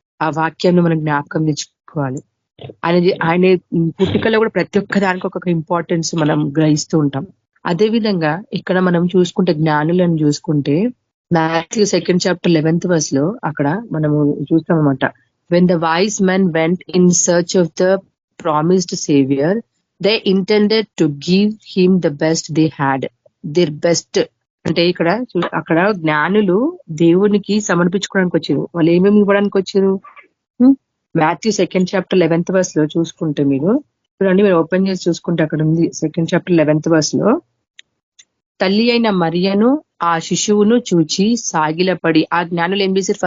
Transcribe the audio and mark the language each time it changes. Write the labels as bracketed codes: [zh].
[te] ఆ వాక్యాన్ని మనం జ్ఞాపకం తెచ్చుకోవాలి. ఆయన పుట్టుకలో కూడా ప్రతి ఒక్క దానికి ఒక్కొక్క ఇంపార్టెన్స్ మనం గ్రహిస్తూ ఉంటాం. అదే విధంగా ఇక్కడ మనం చూసుకుంటే జ్ఞానులను చూసుకుంటే Matthew 2nd chapter 11th verse లో అక్కడ మనము చూస్తాం అనమాట. [en] When the wise men went in search of the promised savior, they intended to give him the best they had, their best. [te] అంటే అక్కడ జ్ఞానులు దేవునికి సమర్పించుకోవడానికి వచ్చారు. వాళ్ళు ఏమేమి ఇవ్వడానికి వచ్చారు? Matthew 2nd chapter 11th verse లో చూసుకుంటే మీరు చూడండి, మీరు ఓపెన్ చేసి చూసుకుంటే అక్కడ ఉంది 2nd chapter 11th verse లో, తల్లి అయిన మరియను ఆ శిశువును చూచి సాగిలపడి, ఆ జ్ఞానులు ఏం చేశారు?